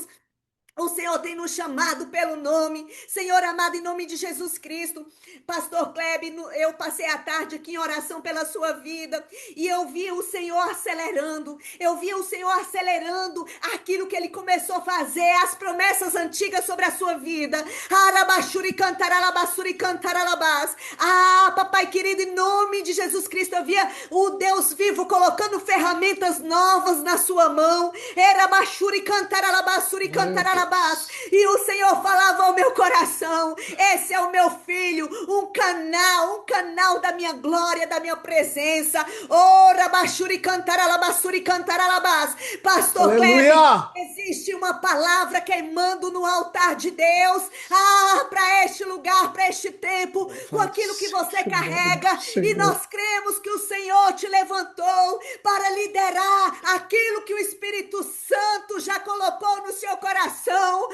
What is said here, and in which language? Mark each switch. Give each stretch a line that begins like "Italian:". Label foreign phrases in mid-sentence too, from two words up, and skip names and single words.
Portuguese: O Senhor tem nos chamado pelo nome, Senhor amado, em nome de Jesus Cristo. Pastor Kleber, eu passei a tarde aqui em oração pela sua vida e eu vi o Senhor acelerando, aquilo que ele começou a fazer, as promessas antigas sobre a sua vida. Arabashuri cantaralabasuri cantaralabás. Papai querido, em nome de Jesus Cristo, eu via o Deus vivo colocando ferramentas novas na sua mão. Erabashuri cantaralabasuri Meu cantaralabás. Deus. E o Senhor falava ao meu coração: esse é o meu filho, um canal da minha glória, da minha presença. Oh, rabachuri cantaralabasuri cantaralabás. Pastor Kleber, Aleluia. existe uma palavra queimando no altar de Deus, para este lugar, para este tempo, com Louvado aquilo que você seja o nome do carrega, e Senhor. nós cremos que o Senhor te levantou para liderar aquilo que o Espírito Santo já colocou no seu coração.